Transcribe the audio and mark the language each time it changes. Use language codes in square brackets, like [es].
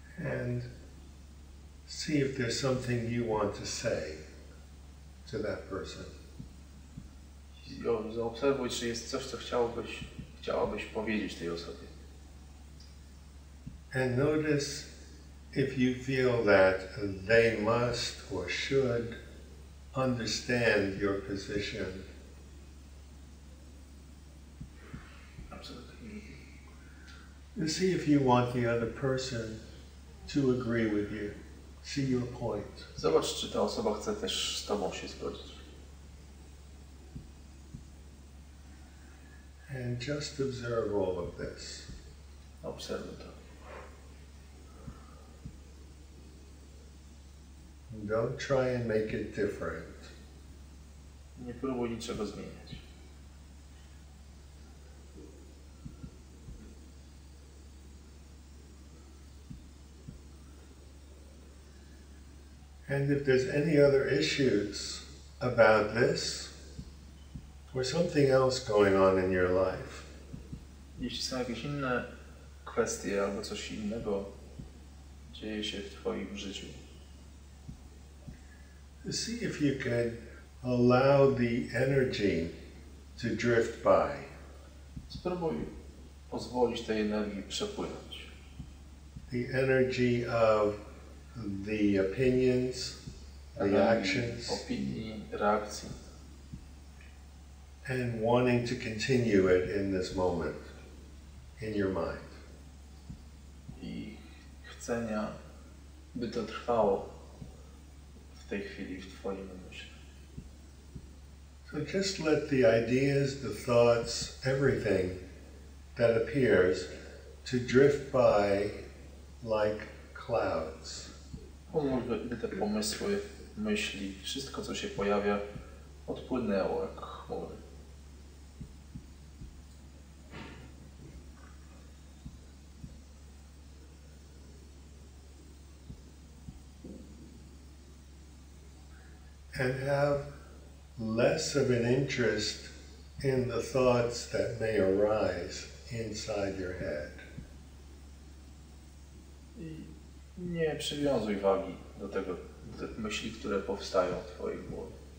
[en] And see if there's something you want to say to that person. [pl] Zaobserwuj, czy jest coś, co chciałabyś powiedzieć tej osobie. [en] And notice if you feel that they must or should understand your position. Absolutely. And see if you want the other person to agree with you. See your point. [pl] Zobacz, czy ta osoba chce też z tobą się zgodzić. [en] And just observe all of this. [pl] Obserwuj to. [en] Don't try and make it different. [pl] Nie próbuj niczego zmieniać. [en] And if there's any other issues about this, or something else going on in your life, [pl] Jeśli są jakieś inne kwestie albo coś innego dzieje się w twoim życiu, [en] see if you can allow the energy to drift by. [pl] spróbuj pozwolić tej energii przepłynąć. [en] The energy of the opinions, the actions, [pl] Opinii, reakcji. [en] and wanting to continue it in this moment, in your mind. [pl] I chcenia, by to trwało w tej chwili w twoim umyśle. [en] So just let the ideas, the thoughts, everything that appears to drift by like clouds. [pl] Pozwól, by te pomysły, myśli, wszystko co się pojawia, odpłynęło jak chmury. [en] And have less of an interest in the thoughts that may arise inside your head. [pl] I nie przywiązuj wagi do tych myśli, które powstają w twojej głowie.